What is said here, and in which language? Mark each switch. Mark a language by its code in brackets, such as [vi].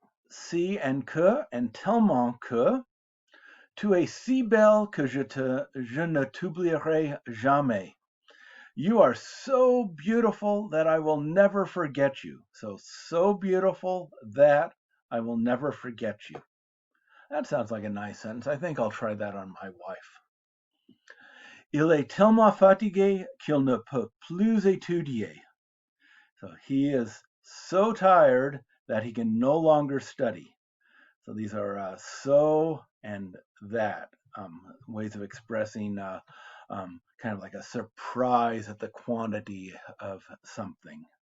[fr] si and que and tellement que tu es si belle que je ne t'oublierai jamais. [en] You are so beautiful that I will never forget you. So beautiful that I will never forget you. That sounds like a nice sentence. I think I'll try that on my wife. [fr] Il est tellement fatigué qu'il ne peut plus étudier. [en] So he is so tired that he can no longer study. So these are so and that ways of expressing kind of like a surprise at the quantity of something.